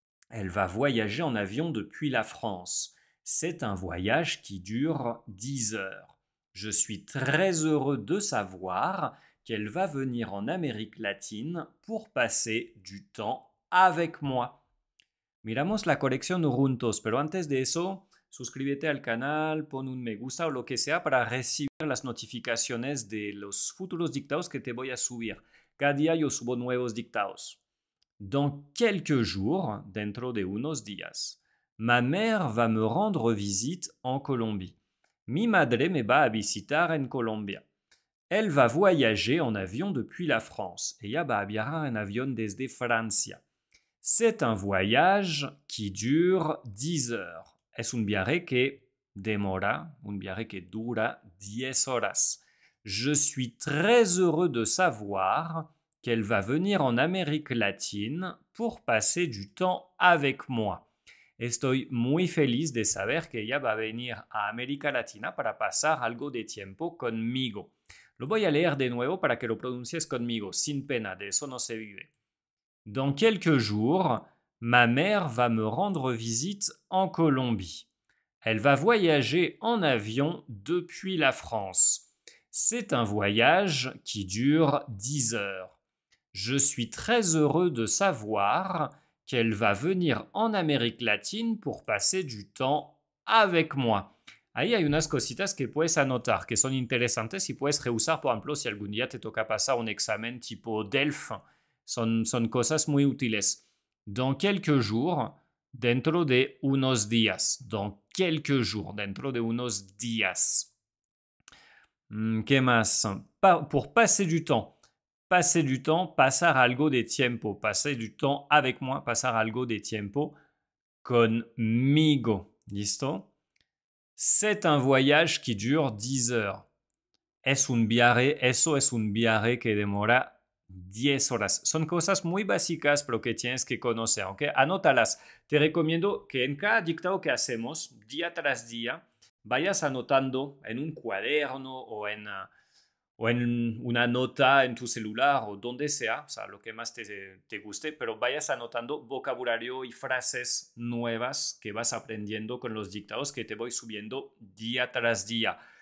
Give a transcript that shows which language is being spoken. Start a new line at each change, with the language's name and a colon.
French: Elle va voyager en avion depuis la France. C'est un voyage qui dure 10 heures. Je suis très heureux de savoir qu'elle va venir en Amérique latine pour passer du temps avec moi.
Spanish: Miramos la colección juntos, pero antes de eso, suscríbete al canal, pon un me gusta o lo que sea para recibir las notificaciones de los futuros dictados que te voy a subir. Cada día yo subo nuevos dictados.
French: Dans quelques jours,
Spanish: dentro de unos días,
French: ma mère va me rendre visite en Colombie.
Spanish: Mi madre me va a visitar en Colombia.
French: Elle va voyager en avion depuis la France.
Spanish: Ella va a viajar en avión desde Francia.
French: C'est un voyage qui dure 10 heures.
Spanish: Es un viaje que demora, un viaje que dura 10 horas.
French: Je suis très heureux de savoir qu'elle va venir en Amérique latine pour passer du temps avec moi.
Spanish: Estoy muy feliz de saber que ella va a venir a América Latina para pasar algo de tiempo conmigo. Lo voy a leer de nuevo para que lo pronuncies conmigo, sin pena, de eso no se vive.
French: Dans quelques jours, ma mère va me rendre visite en Colombie. Elle va voyager en avion depuis la France. C'est un voyage qui dure 10 heures. Je suis très heureux de savoir qu'elle va venir en Amérique latine pour passer du temps avec moi.
Spanish: Ahí hay unas cositas que puedes anotar, que son interesantes y puedes reusar, por ejemplo, si algún día te toca pasar un examen tipo DELF. Son cosas muy útiles.
French: Dans quelques jours,
Spanish: dentro de unos días.
French: Dans quelques jours,
Spanish: dentro de unos días. ¿Qué más?
French: Pour passer du temps. Passer du temps,
Spanish: pasar algo de tiempo.
French: Passer du temps avec moi,
Spanish: pasar algo de tiempo conmigo. ¿Listo?
French: C'est un voyage qui dure 10 heures.
Spanish: Eso es un viaje que demora 10 horas. Son cosas muy básicas, pero que tienes que conocer, ¿ok? Anótalas. Te recomiendo que en cada dictado que hacemos, día tras día, vayas anotando en un cuaderno o en una nota en tu celular o donde sea, o sea, lo que más te guste, pero vayas anotando vocabulario y frases nuevas que vas aprendiendo con los dictados que te voy subiendo día tras día.